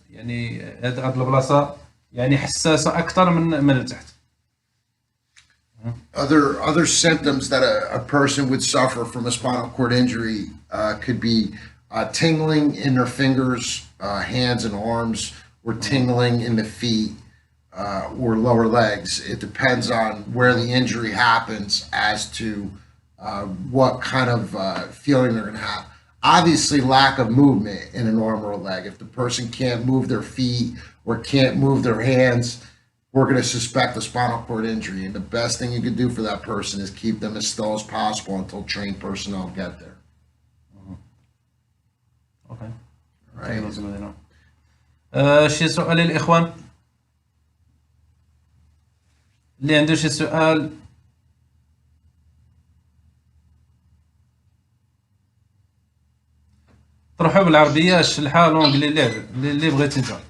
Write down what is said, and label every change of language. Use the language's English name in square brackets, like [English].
[Arabic] يعني هاد البلاصه يعني حساسه اكثر من التحت. [English] Other symptoms that a person would suffer from a spinal cord injury could be tingling in their fingers, hands and arms, or tingling in the feet or lower legs. It depends on where the injury happens as to what kind of feeling they're going to have. Obviously, lack of movement in an arm or a leg. If the person can't move their feet or can't move their hands, we're going to suspect a spinal cord injury. And the best thing you can do for that person is keep them as still as possible until trained personnel get there. Okay. Right. [Arabic] شي سؤال للإخوان اللي عنده شي سؤال؟ طرحوا بالعربية، الشلحة، لونجلي، اللي بغيتي انت.